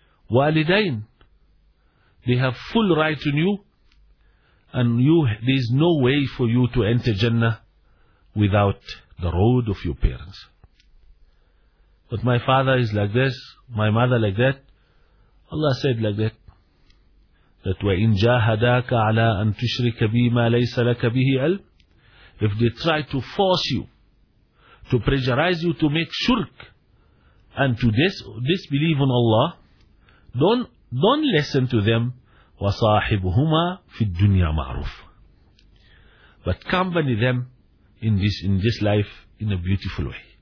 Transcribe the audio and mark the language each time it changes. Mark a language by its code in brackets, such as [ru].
[en] Walidain, they have full right on you, and you, there is no way for you to enter Jannah without the road of your parents. But my father is like this, my mother like that. Allah said like that, that [ar] وَإِن جَاهَدَاكَ عَلَىٰ أَن تُشْرِكَ بِي مَا لَيْسَ لَكَ بِهِ عَلْمٍ. [en] If they try to force you, to pressurize you to make shirk and to disbelieve in Allah, don't listen to them. [ar] وَصَاحِبُهُمَا فِي الدُّنْيَا مَعْرُوفٌ. [en] But accompany them in this life in a beautiful way.